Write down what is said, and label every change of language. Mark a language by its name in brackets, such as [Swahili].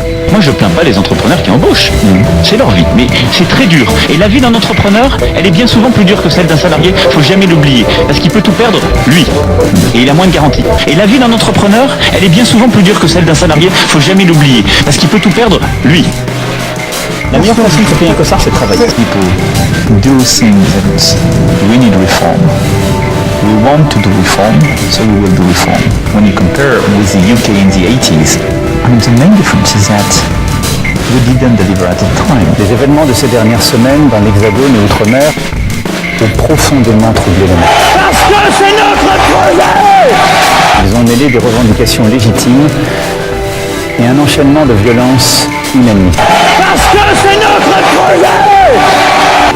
[French] Moi, je plains pas les entrepreneurs qui embauchent. C'est leur vie, mais c'est très dur. Et la vie d'un entrepreneur, elle est bien souvent plus dure que celle d'un salarié. Faut jamais l'oublier, parce qu'il peut tout perdre, lui. Et il a moins de garanties. Et la vie d'un entrepreneur, elle est bien souvent plus dure que celle d'un salarié. Faut jamais l'oublier, parce qu'il peut tout perdre, lui. La meilleure façon de se payer un costard, c'est de travailler. [English] People do think that we need reform. We want to do reform, so we will do reform. When you compare with the UK in the 80s, I mean, the main difference is that we didn't deliver at the time. [French] Les événements de ces dernières semaines dans l'Hexagone et Outre-mer ont profondément troublé le monde. Parce que c'est notre projet! Ils ont mêlé des revendications légitimes et un enchaînement de violences inadmissibles. Parce que c'est notre projet!